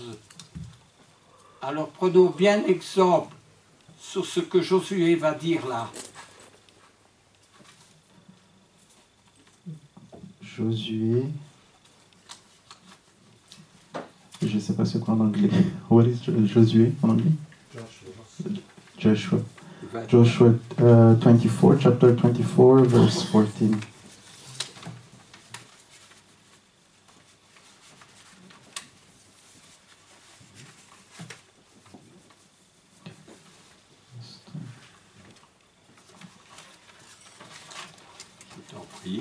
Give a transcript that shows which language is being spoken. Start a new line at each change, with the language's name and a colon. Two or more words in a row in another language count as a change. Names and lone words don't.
French: Alors prenons bien exemple sur ce que Josué va dire là. Josué. Je ne sais pas c'est quoi en anglais.
English: What is Josué
French: en anglais?
English: Joshua. Joshua 24, chapter 24, verse 14.
French: Je t'en prie.